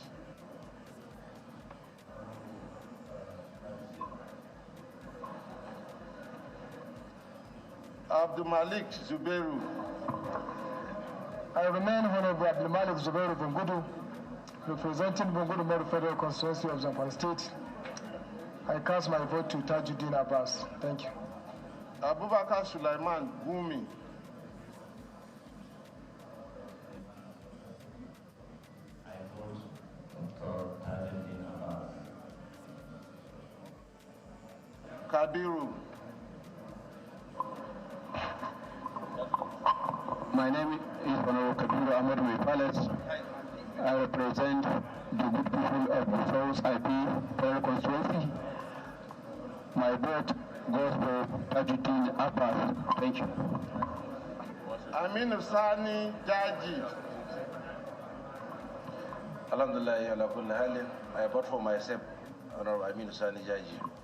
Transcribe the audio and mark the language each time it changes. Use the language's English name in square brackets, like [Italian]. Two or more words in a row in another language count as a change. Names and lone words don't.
[English] Abdul Malik Zubeiru. I remain Honorable Abdul Malik Zubeiru Bungudu, representing Bungudu Modu Federal Constituency of Zamfara State. I cast my vote to Tajuddin Abbas. Thank you. Abubakar Sulaiman Gumi. Kabiru. My name is Honorable Kabiru Ahmed Palace. I represent the good people of the South IP Federal Constituency. My vote goes for Tajuddin Abbas. Thank you. Aminu Sani Jaji. [Arabic] Alhamdulillah, ala kulli halin. [English] I vote for myself, Honorable Aminu Sani Jaji.